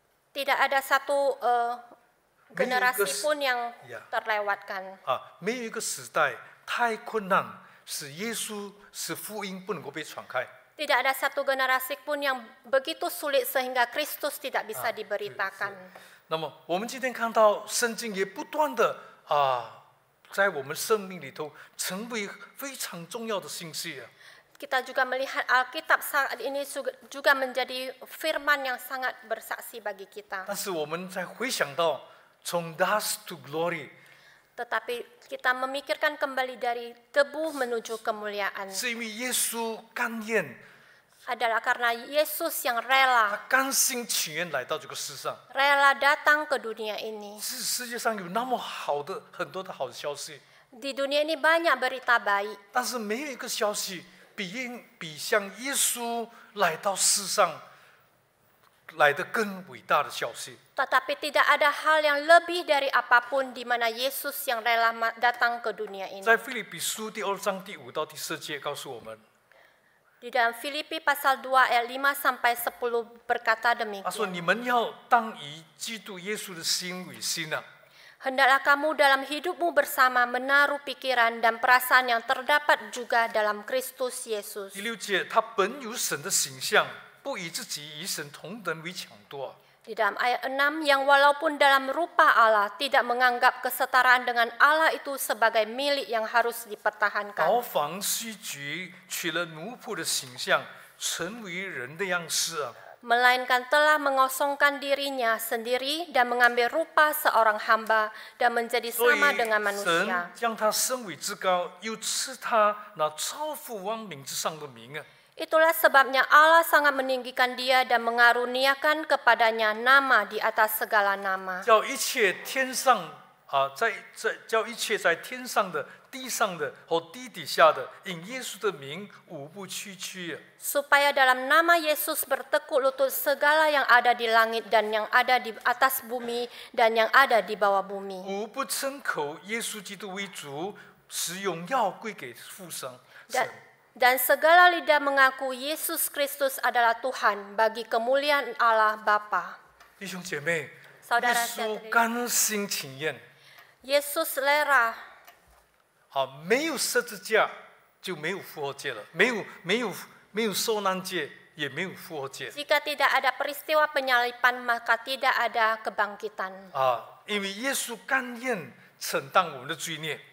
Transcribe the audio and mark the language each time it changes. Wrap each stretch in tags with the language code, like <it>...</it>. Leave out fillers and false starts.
<id>Tidak ada satu generasi pun yang Ya. terlewatkan.</id> <zh>没有一个时代太困难，使福音不能够被传开。</zh> <id>Tidak ada satu generasi pun yang begitu sulit sehingga Kristus tidak bisa diberitakan.</id> <zh>那么我们今天看到圣经也不断的在我们生命里头成为非常重要的信息。</zh> <id>Kita juga melihat Alkitab saat ini juga menjadi firman yang sangat bersaksi bagi kita.</id> <zh>但是我们在回想到从</zh> <en>dust to glory，</en> <id>Tetapi kita memikirkan kembali dari debu menuju kemuliaan.</id> <zh>是因为耶稣甘愿，</zh> <id>Adalah karena Yesus yang rela</id> <zh>他甘心情愿来到这个世上。</zh> <id>datang ke dunia ini.</id> <zh>世界上有那么很多的好的消息，</zh> <id>Di dunia ini banyak berita baik.</id> <zh>但是没有一个消息比像耶稣来到世上来得更伟大的消息。</zh> <id>Tetapi tidak ada hal yang lebih dari apapun di mana Yesus yang rela datang ke dunia ini.</id> <zh>在腓立比书第2章第5到第10节告诉我们，</zh> <id>Di dalam Filipi pasal 2 ayat 5 sampai 10 berkata</id> <zh>他说：“你</zh> <id>demikian.</id> <zh>们要当以基督耶稣的心为心啊，</zh> <id>Hendaklah kamu dalam hidupmu bersama menaruh pikiran dan perasaan yang terdapat juga dalam Kristus Yesus.</id> <zh>第6节，他本有神的形象，不以自己与神同等为抢夺。</zh> <id>Di dalam ayat 6, yang walaupun dalam rupa Allah tidak menganggap kesetaraan dengan Allah itu sebagai milik yang harus dipertahankan.</id> <zh>毫房虚举，取了奴仆的形象，成为人的样式。</zh> <id>Melainkan telah mengosongkan dirinya sendiri dan mengambil rupa seorang hamba dan menjadi</id> <zh>所以</zh> <id>sama dengan</id> <zh>神</zh> <id>manusia.</id> <zh>将他升为至高，又赐他那超乎万名之上的名。</zh> <id>Itulah sebabnya Allah sangat meninggikan dia dan mengaruniakan kepadanya nama di atas segala nama.</id> <zh>叫一切天上叫一切在天上的、地上的和地底下的，因耶稣的名无不屈曲。</zh> <id>Supaya dalam nama Yesus bertekuk lutut segala yang ada di langit dan yang ada di atas bumi dan yang ada di bawah bumi.</id> <zh>无不称口耶稣基督为主，使荣耀归给父神。</zh> <id>Dan segala lidah mengaku Yesus Kristus adalah Tuhan bagi kemuliaan Allah Bapa.</id> <zh>弟兄姐妹，耶</zh> <id>Saudara</id> <zh>稣</zh> <id>saudari,</id> <zh>甘心情愿，</zh> <id>Yesus rela.</id> <zh>没有十字架就没有复活节了，没有受难节，也没有复活节。</zh> <id>Jika tidak ada peristiwa penyalipan, maka tidak ada kebangkitan.</id> <zh>因为耶稣甘愿承担我们的罪孽，</zh>